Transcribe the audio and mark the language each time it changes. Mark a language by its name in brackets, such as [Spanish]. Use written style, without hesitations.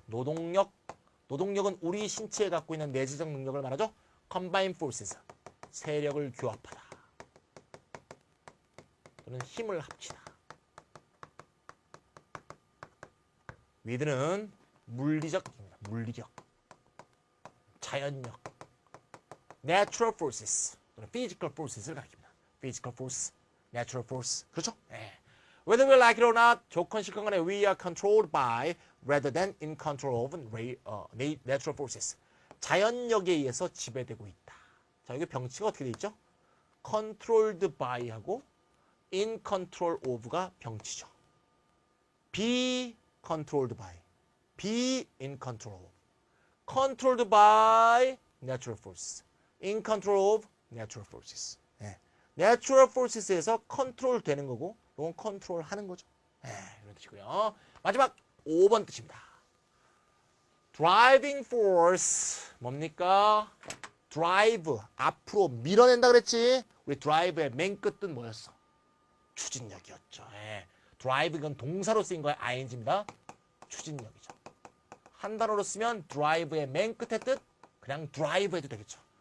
[Korean] 노동력. 노동력은 우리 신체에 갖고 있는 내재적 능력을 말하죠. [English] combined forces. [Korean] 세력을 규합하다. 또는 힘을 합치다. with는 물리적입니다. 물리력. 자연력. [English] natural forces [Korean] 또는 [English] physical forces를 [Korean] 가리킵니다. [English] physical force, natural force. [Korean] 그렇죠? 네. [English] Whether we like it or not, [Korean] 좋건 싫건 간에 [English] we are controlled by rather than in control of natural forces. [Korean] 자연력에 의해서 지배되고 있다. 자, 여기 병치가 어떻게 돼 있죠? [English] controlled by하고 in control of가 병치죠. be controlled by, be in control of. controlled by natural forces, in control of natural forces. [Korean] 네. natural forces에서 컨트롤 되는 거고 이건 컨트롤 하는 거죠. 네, 이런 뜻이고요. 마지막 5번 뜻입니다. [English] driving force [Korean] 뭡니까? drive 앞으로 밀어낸다 그랬지. 우리 drive의 맨 끝은 뭐였어? 추진력이었죠. 예. drive 이건 동사로 쓰인 거야. ing입니다. 추진력이죠. 한 단어로 쓰면 drive의 맨 끝의 뜻 그냥 drive 해도 되겠죠.